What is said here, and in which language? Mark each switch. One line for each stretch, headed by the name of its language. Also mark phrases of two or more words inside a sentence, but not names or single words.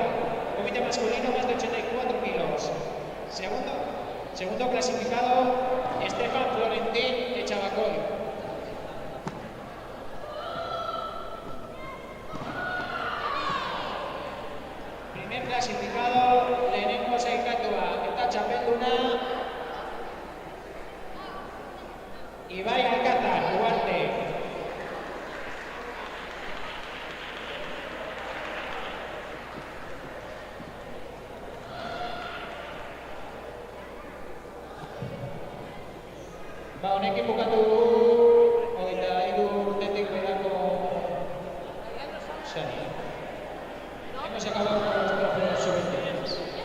Spanish: Kumite masculino, más de 84 kilos. Segundo clasificado, Estefan Florentín de Chabacoy. Primer clasificado,
Basque: lehenengo sailkatua eta txapelduna, Ibai Alcázar Duarte. Honekin bukatu dugu 23 urtetik berako saria.
Spanish: Hemos acabado con los trofeos sub-23.